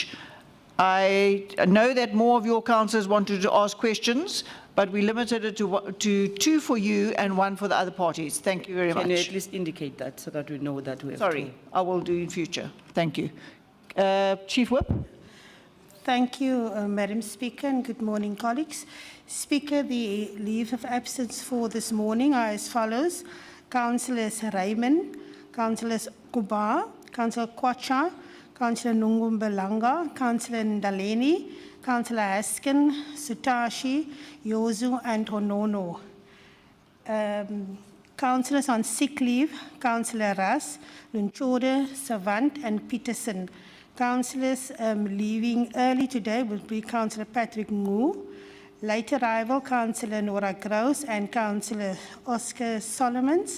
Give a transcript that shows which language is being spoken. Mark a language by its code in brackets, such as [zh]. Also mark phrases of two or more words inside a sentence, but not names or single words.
[en] I know that more of your councillors wanted to ask questions, but we limited it to 2 for you and 1 for the other parties. Thank you very much. Can you at least indicate that so that we know that we have Sorry, I will do in future. Thank you. Chief Whip. Thank you, Madam Speaker, and good morning, colleagues. Speaker, the leave of absence for this morning are as follows. Councillors Raymond, Councillors Kuba, Councillor Kwacha, Councillor Nungumbalanga, Councillor Ndaleni, Councillor Haskin, Sutashi, Yozu, and Honono. Councillors on sick leave, Councillor Ras, Lunchode, Savant, and Peterson. Councillors leaving early today will be Councillor Patrick Ngu, late arrival Councillor Nora Grouse and Councillor Oscar Solomons.